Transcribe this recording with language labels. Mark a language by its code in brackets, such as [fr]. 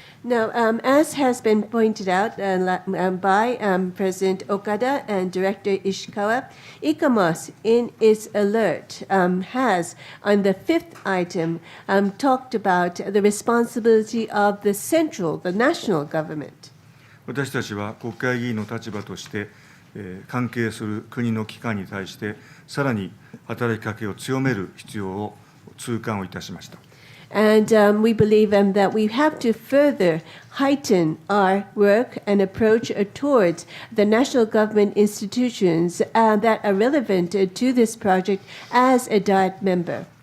[en] Now, as has been pointed out by President Okada and Director Ishikawa, ICOMOS, in its alert, has, on the fifth item, talked about the responsibility of the national government. [ja] 私たちは国会議員の立場として、関係する国の機関に対して、さらに働きかけを強める必要を痛感をいたしました。 [en] And we believe that we have to further heighten our work and approach towards the national government institutions that are relevant to this project as a DIET member.